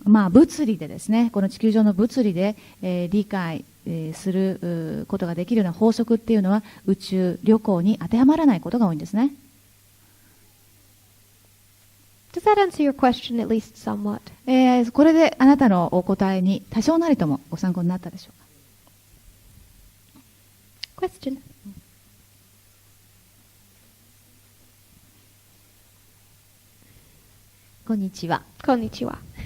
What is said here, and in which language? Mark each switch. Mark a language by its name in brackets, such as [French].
[Japanese] 物理でですね、この地球上の物理で、理解することができるような法則っていうのは宇宙旅行に当てはまらないことが多いんですね。 [English] Does that answer your question at least somewhat? [Japanese] これであなたのお答えに多少なりともご参考になったでしょうか。 [English] Question. [Japanese] こんにちは。こんにちは。